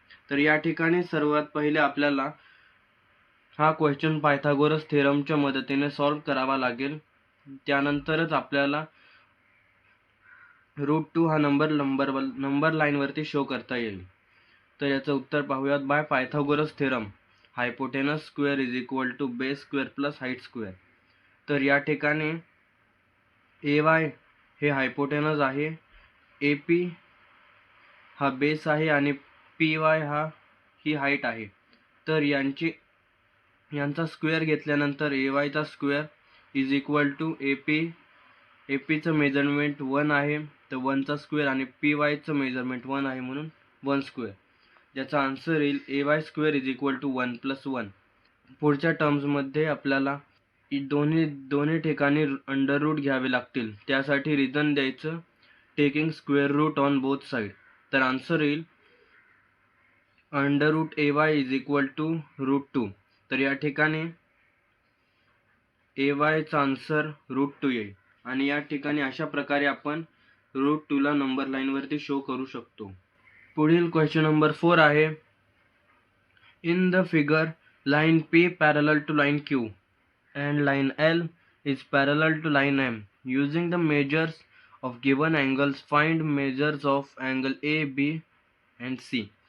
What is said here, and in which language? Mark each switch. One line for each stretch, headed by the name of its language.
Marathi: तर या ठिकाणी सर्वात पहिले आपल्याला हा क्वेश्चन पायथागोरस थेरमच्या मदतीने सॉल्व्ह करावा लागेल. त्यानंतरच आपल्याला √2 हा नंबर लाईनवरती शो करता येईल. तर याचं उत्तर पाहूयात.
English: By Pythagoras theorem hypotenuse square is equal to base square plus height square.
Marathi: तर या ठिकाणी AY हे हायपोटेनस आहे, AP हा बेस आहे आणि PY ही हाईट आहे. तर यांचा स्क्वेअर घेतल्यानंतर AYचा square
English: is equal to
Marathi: APचं measurement 1 आहे तर 1चा स्क्वेअर आणि PYचं मेजरमेंट 1 आहे म्हणून 1 स्क्वेअर, ज्याचा आन्सर येईल AY square is equal to 1 + 1. पुढच्या टर्म्समध्ये आपल्याला दोन्ही ठिकाणी अंडर रूट घ्यावे लागतील. त्यासाठी रिझन द्यायचं
English: Taking square root on both side.
Marathi: तर आन्सर येईल √AY
English: is equal to
Marathi: √2. तर या ठिकाणी AYचा आन्सर √2 येईल. आणि या ठिकाणी अशा प्रकारे आपण √2ला नंबर लाईनवरती शो करू शकतो. पुढील क्वेश्चन नंबर 4 आहे.
English: In the figure, line P parallel to line Q and line L is parallel to line M. Using the measures of given angles, find measures of angle A, B and C.